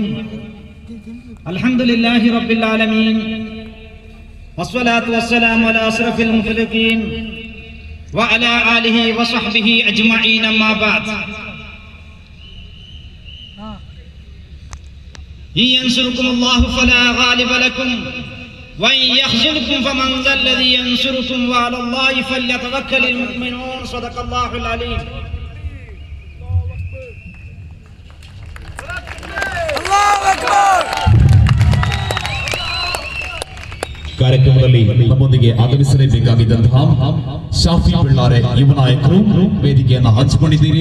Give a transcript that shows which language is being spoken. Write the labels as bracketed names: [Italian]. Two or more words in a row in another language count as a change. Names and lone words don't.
[Arabic] الحمد لله رب العالمين والصلاة والسلام على أشرف المخلوقين وعلى آله وصحبه أجمعين. أما بعد، إن ينصركم الله فلا غالب لكم وإن يخذلكم فمن ذا الذي ينصركم وعلى الله فليتوكل المؤمنون. صدق الله العليم. [Kannada] ಕಾರ್ಯಕ್ರಮದಲ್ಲಿ ನಮ್ಮೊಂದಿಗೆ ಆಗಮಿಸಲೇಬೇಕಾಗಿದ್ದಂತಹ ಶಾಫಿ ಬಳ್ಳಾರೆ ಯುವ ನಾಯಕರು ವೇದಿಕೆಯನ್ನು ಹಂಚಿಕೊಂಡಿದ್ದೀರಿ.